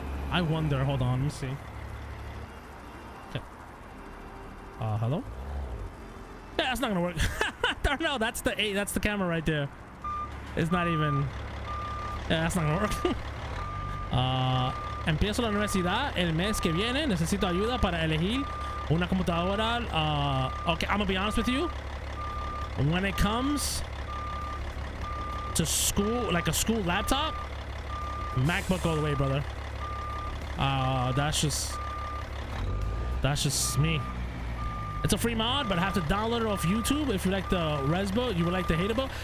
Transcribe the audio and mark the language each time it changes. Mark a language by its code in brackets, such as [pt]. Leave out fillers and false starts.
[en] I wonder, hold on, let me see. Okay. Hello? Yeah, that's not gonna work. Darnell, that's the camera right there. It's not even. Yeah, that's not gonna work. [es] Empiezo la universidad el mes que viene. Necesito ayuda para elegir una computadora. [en] Okay, I'm gonna be honest with you. When it comes to school, like a school laptop, MacBook all the way, brother. That's just me. It's a free mod, but I have to download it off YouTube. If you like the res build, you would like the hater build.